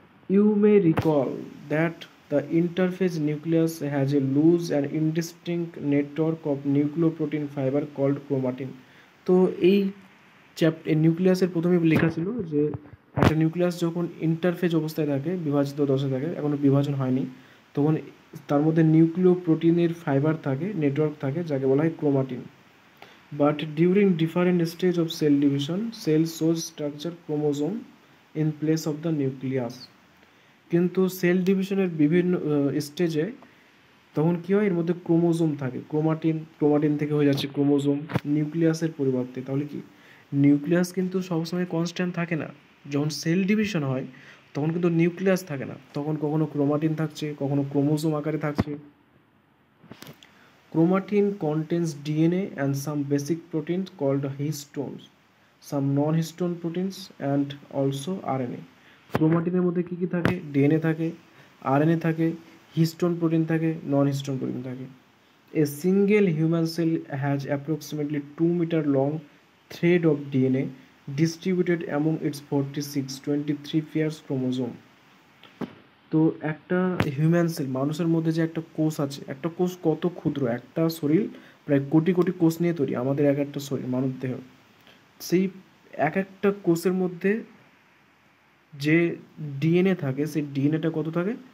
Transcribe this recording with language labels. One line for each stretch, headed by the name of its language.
English: You may recall that the interphase nucleus has a loose and indistinct network of nucleoprotein fiber called chromatin.
Bangla: তো এই নিউক্লিয়াসের প্রথমে লেখা ছিল যে একটা নিউক্লিয়াস যখন ইন্টারফেজ অবস্থায় থাকে, বিভাজিত দশায় থাকে, এখনও বিভাজন হয়নি, তখন তার মধ্যে নিউক্লিওপ্রোটিনের ফাইবার থাকে, নেটওয়ার্ক থাকে, যাকে বলা হয় chromatin.
English: But during different stage of cell division, cell shows structure chromosome in place of the nucleus.
Bangla: কিন্তু সেল ডিভিশনের বিভিন্ন স্টেজে তখন কী হয়? এর মধ্যে ক্রোমোজোম থাকে, ক্রোমাটিন থেকে হয়ে যাচ্ছে ক্রোমোজোম নিউক্লিয়াসের পরিবর্তে। তাহলে কি নিউক্লিয়াস কিন্তু সবসময় কনস্ট্যান্ট থাকে না। যখন সেল ডিভিশন হয় তখন কিন্তু নিউক্লিয়াস থাকে না, তখন কখনো ক্রোমাটিন থাকছে, কখনো ক্রোমোজোম আকারে থাকছে।
English: Chromatin contains DNA and some basic proteins called histones, some non-histone proteins and also RNA.
Bangla: ক্রোমাটিনের মধ্যে কী কী থাকে? ডিএনএ থাকে, আরএনএ থাকে, হিস্টোন প্রোটিন থাকে, নন হিস্টোন প্রোটিন থাকে।
English: A single human cell has approximately 2 meter long thread of DNA distributed among its 23 pairs chromosome.
Bangla: তো একটা human sell, মানুষের মধ্যে যে একটা কোষ আছে, একটা কোষ কত ক্ষুদ্র, একটা শরীর প্রায় কোটি কোটি কোষ নিয়ে তৈরি, আমাদের এক একটা শরীর, মানব দেহ। সেই এক একটা কোষের মধ্যে যে ডিএনএ থাকে, সেই ডিএনএটা কত থাকে?